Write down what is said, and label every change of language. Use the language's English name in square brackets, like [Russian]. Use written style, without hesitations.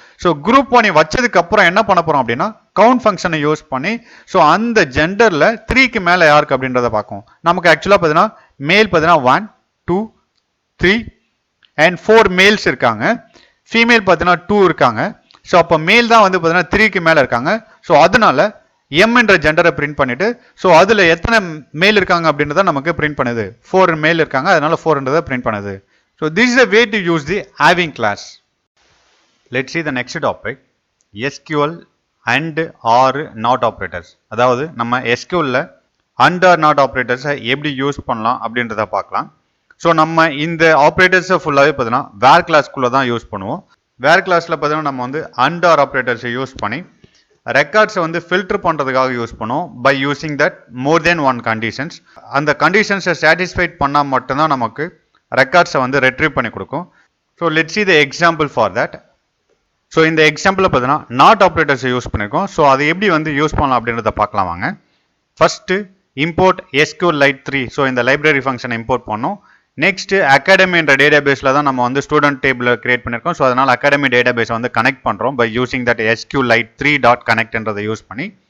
[Tamil] So group பண்ணி வச்சதுக்கு அப்புறம் என்ன பண்ண போறோம் அப்படின்னா கவுண்ட் ஃபங்க்ஷனை யூஸ் பண்ணி ஸோ அந்த ஜெண்டரில் 3க்கு மேலே யாருக்கு அப்படின்றத பார்க்கும். நமக்கு ஆக்சுவலாக பார்த்தீங்கன்னா மேல் பார்த்தீங்கன்னா 1 2 3 அண்ட் 4 மேல்ஸ் இருக்காங்க, ஃபீமேல் பார்த்தீங்கன்னா 2 இருக்காங்க. ஸோ அப்போ மேல் தான் வந்து பார்த்தீங்கன்னா 3க்கு மேலே இருக்காங்க. ஸோ அதனால எம் என்ற ஜெண்டரை பிரிண்ட் பண்ணிட்டு, ஸோ அதில் எத்தனை மேல் இருக்காங்க அப்படின்றத நமக்கு பிரிண்ட் பண்ணுது. 4 மேல் இருக்காங்க, அதனால 4ன்றதை பிரிண்ட் பண்ணுது. [English] So this is a way to use the having class. Let's see the next topic, SQL and or not operators. [Tamil] அதாவது நம்ம SQLல and or not operators எப்படி யூஸ் பண்ணலாம் அப்படின்றத பார்க்கலாம். ஸோ நம்ம இந்த ஆப்ரேட்டர்ஸை ஃபுல்லாகவே பார்த்தீங்கன்னா வேர் கிளாஸ்க்குள்ளே தான் யூஸ் பண்ணுவோம். வேர் கிளாஸில் பார்த்தீங்கன்னா நம்ம வந்து and or ஆப்ரேட்டர்ஸை யூஸ் பண்ணி ரெக்கார்ட்ஸை வந்து ஃபில்டர் பண்ணுறதுக்காக யூஸ் பண்ணுவோம். [English] By using that more than one conditions. [Tamil] அந்த கண்டிஷன்ஸை சாட்டிஸ்ஃபைட் பண்ணால் மட்டும்தான் நமக்கு ரெக்கார்ட்ஸை வந்து ரெட்ரீவ் பண்ணி கொடுக்கும். [English] So let's see the example for that. [Tamil] So இந்த எக்ஸாம்பிளில் பார்த்தீங்கன்னா நாட் ஆப்ரேட்டர்ஸை யூஸ் பண்ணியிருக்கோம். ஸோ அதை எப்படி வந்து யூஸ் பண்ணலாம் அப்படின்றத பார்க்கலாம் வாங்க. First import SQLite 3. ஸோ இந்த லைப்ரரி ஃபங்க்ஷனை இம்போர்ட் பண்ணோம். நெக்ஸ்ட்டு அகாடமி என்ற டேட்டாபேஸில் தான் நம்ம வந்து ஸ்டூடெண்ட் டேபிள் கிரியேட் பண்ணியிருக்கோம். ஸோ அதனால் அகாடமி டேட்டாபேஸை வந்து கனெக்ட் பண்ணுறோம் by using that SQLite 3.connectன்றதை use பண்ணி.